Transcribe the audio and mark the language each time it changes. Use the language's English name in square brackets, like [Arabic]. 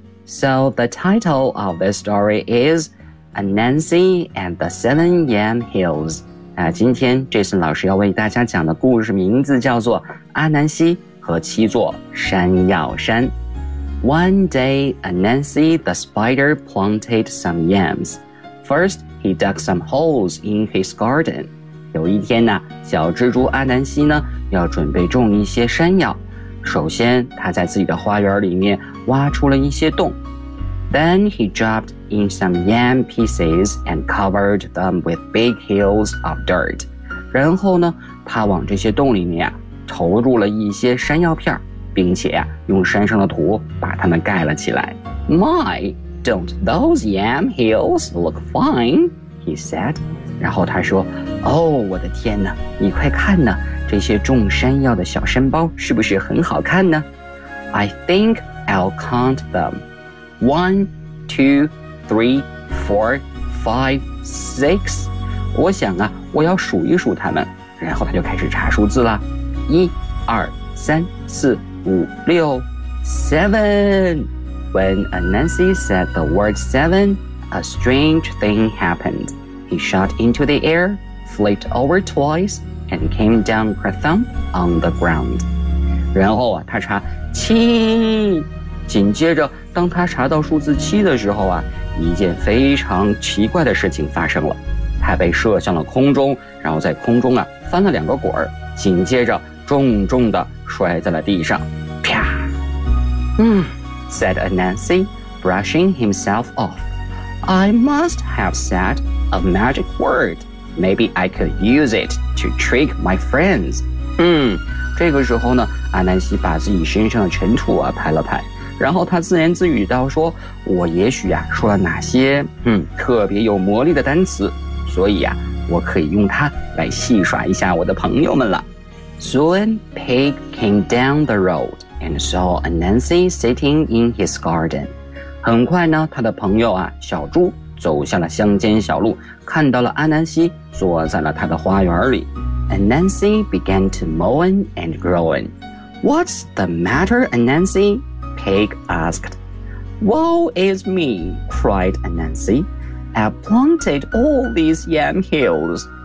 [English] So the title of this story is Anansi and the Seven Yam Hills. [Chinese] 今天 Jason 老师要为大家讲的故事名字叫做阿南西和七座山药山。 [English] One day, Anansi the spider planted some yams. First, he dug some holes in his garden. [Chinese] 有一天呢，小蜘蛛阿南西呢，要准备种一些山药。首先，他在自己的花园里面挖出了一些洞。 [English] Then he dropped in some yam pieces and covered them with big hills of dirt. [Chinese] 然后呢，他往这些洞里面投入了一些山药片，并且用山上的土把它们盖了起来。 [English] My, don't those yam hills look fine? He said. [Chinese] 然后他说，哦，我的天哪，你快看呢，这些种山药的小山包是不是很好看呢？ [English] I think I'll count them. One, two, three, four, five, six. [Chinese] 我想啊，我要数一数它们。然后他就开始查数字了。一、二、三、四、五、六 ，seven. [English] When Anansi said the word seven, a strange thing happened. He shot into the air, flipped over twice, and came down kerthump on the ground. [Chinese] 然后啊，他查七。紧接着当他查到数字七的时候啊，一件非常奇怪的事情发生了。他被射向了空中，然后在空中啊翻了两个滚，紧接着重重地摔在了地上。 [English] 啪。said Anansi, brushing himself off. I must have said a magic word. Maybe I could use it to trick my friends. [Chinese] 这个时候呢，阿南西把自己身上的尘土啊拍了拍。然后他自言自语道说，我也许啊说了哪些特别有魔力的单词，所以啊我可以用它来戏耍一下我的朋友们了。 [English] Soon, Pig came down the road and saw Anansi sitting in his garden. [Chinese] 很快呢，他的朋友啊小猪走向了乡间小路，看到了阿南西坐在了他的花园里。 [English] Anansi began to moan and groan. What's the matter, Anansi? Pig asked. Woe is me, cried Anansi. I've planted all these yam hills.